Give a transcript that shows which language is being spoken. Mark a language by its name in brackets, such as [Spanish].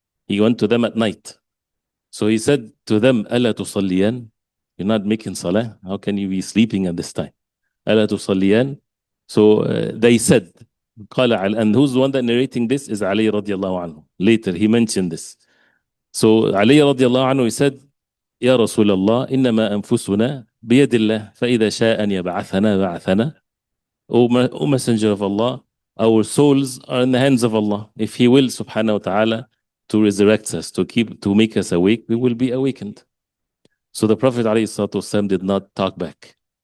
[English] He went to them at night. So he said to them, [Arabic] أَلَا تُصَلِّيَانِ? [English] You're not making salah? How can you be sleeping at this time? [Arabic] أَلَا تُصَلِّيَانِ? [English] So they said, and who's the one that narrating this is Ali radiallahu anhu. Later he mentioned this. So Ali radiallahu anhu, he said, [Arabic] يا رسول الله إنما أنفسنا بيد الله فإذا شاء أن يبعثنا بعثنا. [English] O Messenger of Allah, our souls are in the hands of Allah. If He will subhanahu wa ta'ala to resurrect us, to make us awake, we will be awakened. So the Prophet عليه الصلاة والسلام did not talk back.